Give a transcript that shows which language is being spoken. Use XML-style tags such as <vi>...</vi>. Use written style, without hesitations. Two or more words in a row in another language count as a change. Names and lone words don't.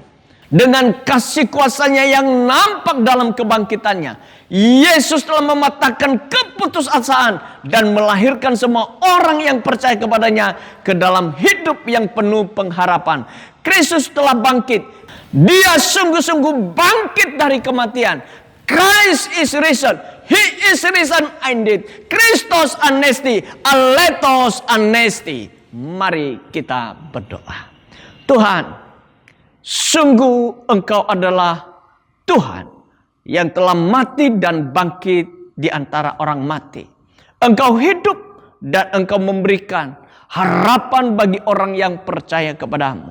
<id>Dengan kasih kuasanya yang nampak dalam kebangkitannya, Yesus telah mematahkan keputusasaan dan melahirkan semua orang yang percaya kepadanya ke dalam hidup yang penuh pengharapan. Kristus telah bangkit. Dia sungguh-sungguh bangkit dari kematian.</id> <en>Christ is risen. He is risen indeed.</en> <el>Χριστός ανέστη, αληθώς ανέστη.</el> <id>Mari kita berdoa. Tuhan, sungguh Engkau adalah Tuhan yang telah mati dan bangkit di antara orang mati. Engkau hidup dan Engkau memberikan harapan bagi orang yang percaya kepadamu.</id>